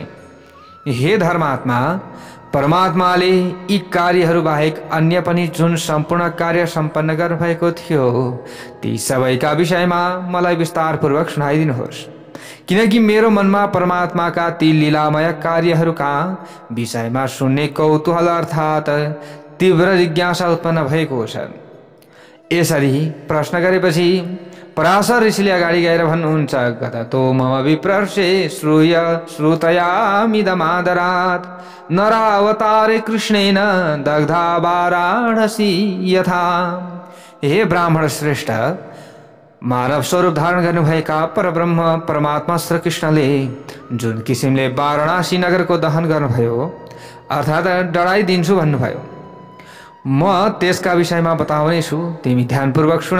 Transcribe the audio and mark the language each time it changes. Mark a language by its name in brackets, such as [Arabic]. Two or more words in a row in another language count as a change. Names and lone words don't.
[Nepali] हे धर्मात्मा, परमात्माले यी कार्यहरू बाहेक अन्य पनि जुन सम्पूर्ण कार्य सम्पन्न गर्नुभएको थियो ती सबैका विषयमा मलाई विस्तार पूर्वक सुनाइदिनुहोस्, किनकि मेरो मनमा परमात्माका ती लीलामय कार्यहरूका विषयमा सुन्ने कौतूहल अर्थात् तीव्र जिज्ञासा उत्पन्न भएको छ। यसरी प्रश्न गरेपछि पराशर ऋषिले अगाडि गएर भन्नुहुन्छ। [Sanskrit] गततो मम विप्रर्षे श्रूय श्रुतयामिदमादरात् नरावतारे कृष्णेन दग्धा वाराणसी यथा। [Nepali] हे ब्राह्मण श्रेष्ठ, मानव स्वरूप धारण गर्नुभएका परब्रह्म परमात्मा श्री कृष्णले जुन किसिमले वाराणसी नगरको दहन गर्नुभयो अर्थात् डढाइदिन्छु भन्नुभयो, म त्यसका विषयमा बताउने छु, तिमी ध्यानपूर्वक सुन।